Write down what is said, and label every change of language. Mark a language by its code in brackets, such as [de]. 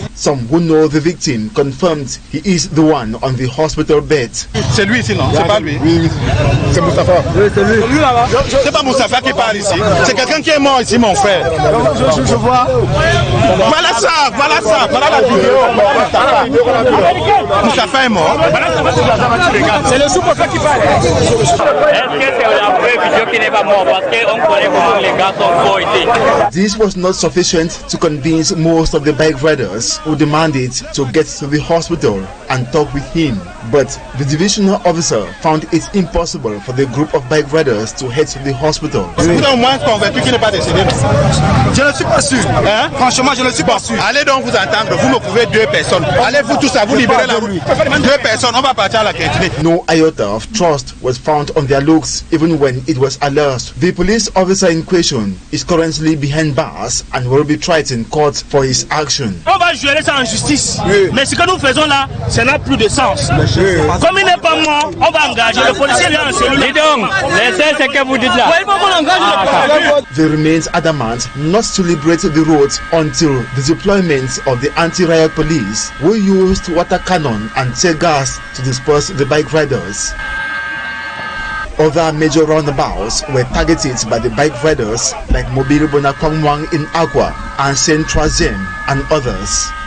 [en] Some who know the victim confirmed he is the one on the hospital bed. [fr] C'est lui ici, non? C'est pas lui? Oui, c'est Moustapha. Oui, c'est lui. C'est pas Moustapha qui parle ici. C'est quelqu'un qui est mort ici, mon frère. Je vois. Voilà ça, voilà ça, voilà la vidéo. Moustapha est mort. C'est le sous-préfet qui parle. Est-ce que c'est la vraie vidéo qui n'est pas mort parce qu'on connaît comment les gars sont forts ici? [en] This was not sufficient to convince most of the bike riders who demanded to get to the hospital and talk with him. But the divisional officer found it impossible for the group of bike riders to head to the hospital. [fr] Vous êtes au moins convaincu qu'il n'est pas décédé? Je ne suis pas sûr. Hein? Franchement, je ne suis pas sûr. Allez donc vous attendre. Vous me trouvez 2 personnes. Allez-vous tous à vous libérer la route. 2 personnes, on va partir à la Kentini. [en] No iota of trust was found on their looks even when it was alleged. The police officer in question is currently behind bars and will be tried in court for his action. [fr] On va gérer ça en justice. Mais ce que nous faisons là, ça n'a plus de sens. Comme il n'est pas mort, on va engager le policier là en cellule. Dis donc, laissez ce que vous dites là. [en] They remains adamant not to liberate the roads until the deployment of the anti-riot police who used water cannon and tear gas to disperse the bike riders. Other major roundabouts were targeted by the bike riders like Mobile Bonakwangwang in Aqua and Saint Troisième and others.